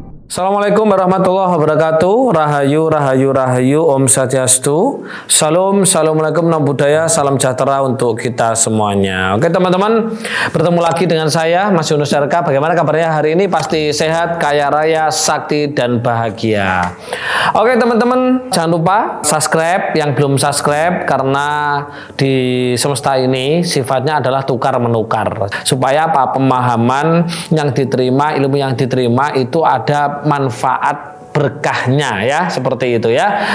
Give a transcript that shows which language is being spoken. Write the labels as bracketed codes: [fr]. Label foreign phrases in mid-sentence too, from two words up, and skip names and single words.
[ar] السلام عليكم ورحمة الله وبركاته. [id] Rahayu, rahayu, rahayu. Om Swastiastu. Salam, assalamualaikum, nama budaya, salam sejahtera untuk kita semuanya. Oke teman-teman, bertemu lagi dengan saya Mas Yunus RK. Bagaimana kabarnya hari ini? Pasti sehat, kaya raya, sakti, dan bahagia. Oke teman-teman, jangan lupa subscribe yang belum subscribe, karena di semesta ini sifatnya adalah tukar menukar, supaya apa, pemahaman yang diterima, ilmu yang diterima itu ada manfaat berkahnya ya, seperti itu ya.